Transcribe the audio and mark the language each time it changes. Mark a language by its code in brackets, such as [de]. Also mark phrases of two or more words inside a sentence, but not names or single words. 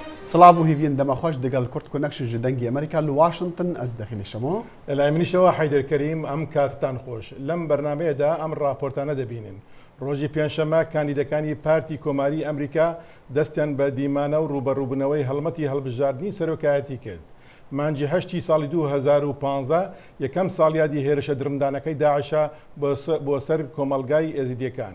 [ku] سلااو و هیوین دەمەخۆش دەگەڵ کورت کۆنەکشن ji dengê Amerîka li Washington ez dexîlişemo. [ckb] لای منیشەوە حەیدەرکەریم ئەم کاتتان خۆش لەم بەرنمەیەدا ئەم راپۆرتانە دەبینن. ڕۆژی پێنجشەممە کاندیدەکانی پارتی کۆماری ئەمریکا دەستیان بە دیمانە و ڕوبەڕووبوونەوەی هەڵمەتی هەڵبژاردننی سەرۆکایەتی کرد. مانجی هەشتی ساڵی 2015 یەکەم ساڵیادی هێرشە درمدانەکەی داعشە بۆ سەر کۆمەلگای ئێزیدیەکان.